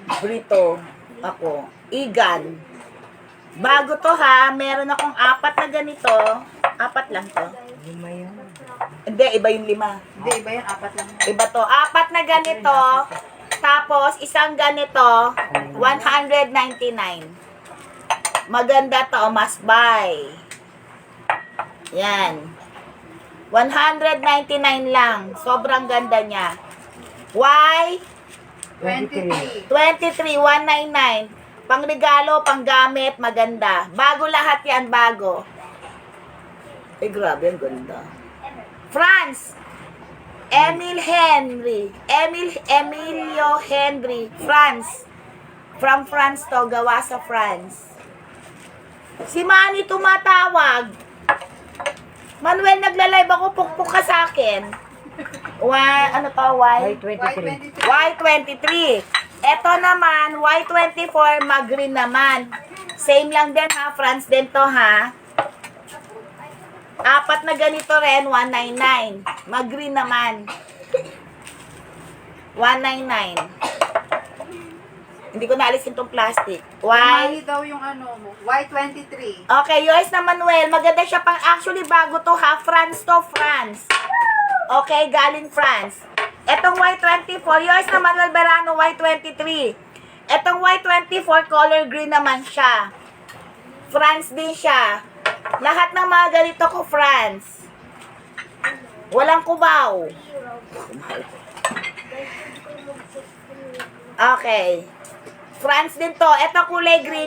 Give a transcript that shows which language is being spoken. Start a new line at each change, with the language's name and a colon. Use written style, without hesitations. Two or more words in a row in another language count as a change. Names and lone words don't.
Filipino: Brito. Ako. Igan. Bago to ha. Meron akong 4 na ganito. 4 lang to. Lima yun. Hindi, iba yung 5. Hindi, iba yan. 4 lang. Iba to. 4 na ganito. Tapos, isang ganito. 199. Maganda to.
English: Must buy.
Filipino: Yan. 199 lang. Sobrang ganda niya. Why? 23. 23, 199. Pangregalo, panggamit, maganda. Bago lahat yan, bago. Eh, grabe, ang ganda. France. Emilio Henry. France. From France to, gawa sa France. Si Manny tumatawag. Manuel, nagla-live ako, pukpuk ka sa akin. Ano to, Ay, Y? 23. Y23. Ito naman, Y24, mag-green naman. Same lang din ha, France din to ha. Apat na ganito rin, 199. Mag-green naman. 199. Hindi ko naalisin tong plastic. Mali daw yung ano mo. Y23. Okay, yours na Manuel. Maganda siya pang actually bago to ha. France to, France. Okay, galing France. Etong Y24, yours na Manuel Verano, Y23. Etong Y24,
English: color green
Filipino: naman siya. France din siya. Lahat ng mga ganito ko, France. Walang kubaw. Okay. France din to. Ito kulay green.